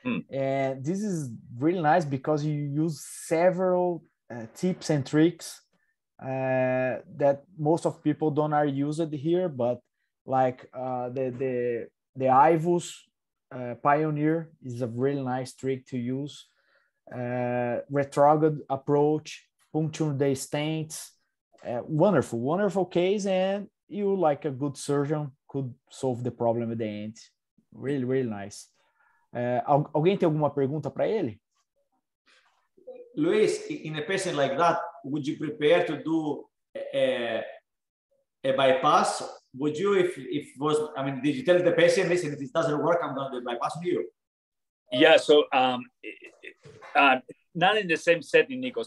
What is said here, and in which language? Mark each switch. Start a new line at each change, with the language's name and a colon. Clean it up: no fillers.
English: And this is really nice because you use several tips and tricks that most of people don't are used here, but like the IVUS Pioneer is a really nice trick to use. Retrograde approach, puncture the stents, wonderful case, and you, like a good surgeon, could solve the problem at the end. Really, really nice.
Portuguese: Alguém tem alguma pergunta para ele?
English: Luis, in a patient like that, would you prepare to do a bypass? Would you, if was, I mean, did you tell the patient, listen, if this doesn't work, I'm going to do a bypass on you? Yeah, so not in the same setting, Nicos.